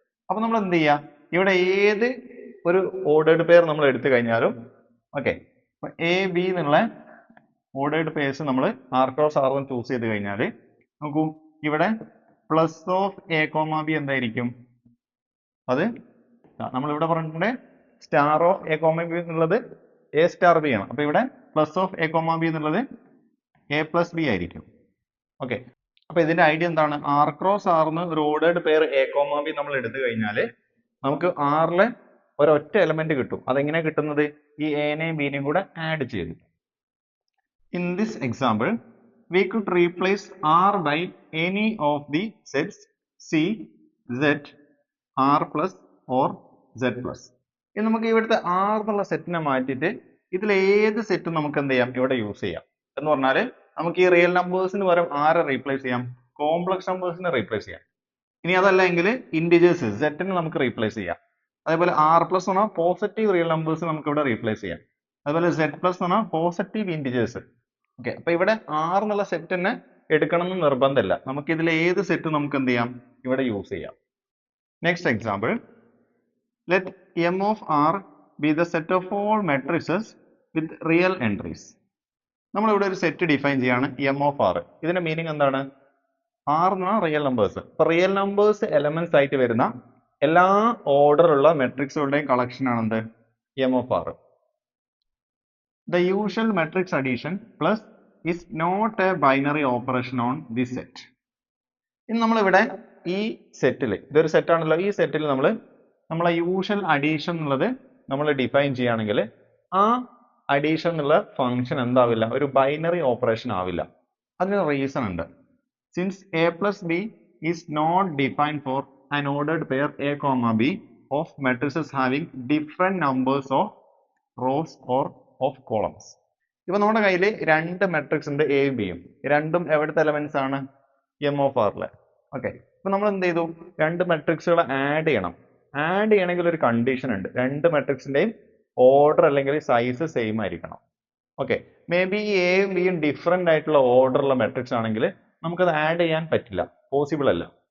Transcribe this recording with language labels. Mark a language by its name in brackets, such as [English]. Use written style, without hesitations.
[Malayalam] അപ്പൊ നമ്മൾ എന്ത് ചെയ്യുക, ഇവിടെ ഏത് ഒരു ഓർഡേർഡ് പെയർ നമ്മൾ എടുത്തു കഴിഞ്ഞാലും ഓക്കെ, എ ബി എന്നുള്ള ഓർഡേർഡ് പേഴ്സ് നമ്മൾ ആർ ക്രോസ് ആർ എന്ന് ചൂസ് ചെയ്ത് കഴിഞ്ഞാൽ നോക്കൂ, ഇവിടെ plus of A comma B എന്തായിരിക്കും, അത് നമ്മൾ ഇവിടെ പറഞ്ഞിട്ടുണ്ട് star of A comma B എന്നുള്ളത് എ സ്റ്റാർ ബി ആണ്. അപ്പൊ ഇവിടെ plus of A comma B എന്നുള്ളത് എ പ്ലസ് ബി ആയിരിക്കും. ഓക്കെ, അപ്പൊ ഇതിന്റെ ഐഡിയ എന്താണ്, ആർ ക്രോസ് ആർന്ന് ഒരു ordered pair A comma B നമ്മൾ എടുത്തു കഴിഞ്ഞാൽ നമുക്ക് ആറിലെ ഒരൊറ്റ എലമെന്റ് കിട്ടും. അതെങ്ങനെ കിട്ടുന്നത്, ഈ എനെയും ബിനെയും കൂടെ ആഡ് ചെയ്ത്. [English] In this example we could replace R by any of the sets C, Z, R plus or Z plus. [Malayalam] ഇനി നമുക്ക് ഇവിടുത്തെ R എന്നുള്ള സെറ്റിനെ മാറ്റിയിട്ട് ഇതിൽ ഏത് സെറ്റും നമുക്ക് എന്ത് ചെയ്യാം, ഇവിടെ യൂസ് ചെയ്യാം. എന്ന് പറഞ്ഞാൽ നമുക്ക് ഈ റിയൽ നമ്പേഴ്സിന് പകരം ആരെ റീപ്ലേസ് ചെയ്യാം, കോംപ്ലക്സ് നമ്പേഴ്സിനെ റീപ്ലേസ് ചെയ്യാം. ഇനി അതല്ല എങ്കിൽ ഇൻഡിജേഴ്സ് സെറ്റിനെ നമുക്ക് റീപ്ലേസ് ചെയ്യാം. അതേപോലെ ആർ പ്ലസ് എന്ന് പറഞ്ഞാൽ പോസിറ്റീവ് റിയൽ നമ്പേഴ്സ് നമുക്ക് ഇവിടെ റീപ്ലേസ് ചെയ്യാം. അതുപോലെ സെഡ് പ്ലസ് എന്ന് പറഞ്ഞാൽ പോസിറ്റീവ് ഇൻഡിജേഴ്സ്. ഓക്കെ, അപ്പൊ ഇവിടെ ആർ എന്നുള്ള സെറ്റ് തന്നെ എടുക്കണം എന്ന് നിർബന്ധമില്ല, നമുക്ക് ഇതിൽ ഏത് സെറ്റ് നമുക്ക് എന്ത് ചെയ്യാം, ഇവിടെ യൂസ് ചെയ്യാം. [English] Next example, let M of R be the set of all matrices with real entries. [Malayalam] നമ്മളിവിടെ ഒരു സെറ്റ് ഡിഫൈൻ ചെയ്യാണ് എം ഓഫ് ആർ. ഇതിന്റെ മീനിങ് എന്താണ്, ആർ എന്ന് പറഞ്ഞാൽ റിയൽ നമ്പേഴ്സ്. ഇപ്പൊ റിയൽ നമ്പേഴ്സ് എലമെന്റ്സ് ആയിട്ട് വരുന്ന എല്ലാ ഓർഡറുള്ള മെട്രിക്സുകളുടെയും കളക്ഷൻ ആണ് എന്ത്, M of R. [English] The usual matrix addition plus is not a binary operation on this set. [Malayalam] ഇനി നമ്മളിവിടെ ഈ സെറ്റിൽ, ഇതൊരു സെറ്റ് ആണല്ലോ, ഈ സെറ്റിൽ നമ്മളെ യൂഷ്വൽ അഡീഷൻ എന്നുള്ളത് നമ്മൾ ഡിഫൈൻ ചെയ്യുകയാണെങ്കിൽ ആ അഡീഷൻ എന്നുള്ള ഫംഗ്ഷൻ എന്താവില്ല, ഒരു ബൈനറി ഓപ്പറേഷൻ ആവില്ല. അതിന് റീസൺ ഉണ്ട്. [English] Since A plus B is not defined for an ordered pair a comma b of matrices having different numbers of rows or of columns. [Malayalam] ഇപ്പൊ നമ്മുടെ കയ്യിൽ രണ്ട് മെട്രിക്സ് ഉണ്ട്, എയും ബിയും. രണ്ടും എവിടുത്തെ എലമെന്റ്സ് ആണ്, എം ഓഫ് ആറിലെ. ഓക്കെ, ഇപ്പൊ നമ്മൾ എന്ത് ചെയ്തു, രണ്ട് മെട്രിക്സുകൾ ആഡ് ചെയ്യണം. ആഡ് ചെയ്യണമെങ്കിൽ ഒരു കണ്ടീഷൻ ഉണ്ട്, രണ്ട് മെട്രിക്സിന്റെയും ഓർഡർ അല്ലെങ്കിൽ സൈസ് സെയിം ആയിരിക്കണം. ഓക്കെ, മേ ബി എയും ബിയും ഡിഫറെന്റ് ആയിട്ടുള്ള ഓർഡറുള്ള മെട്രിക്സ് ആണെങ്കിൽ നമുക്കത് ആഡ് ചെയ്യാൻ പറ്റില്ല, പോസിബിൾ അല്ല.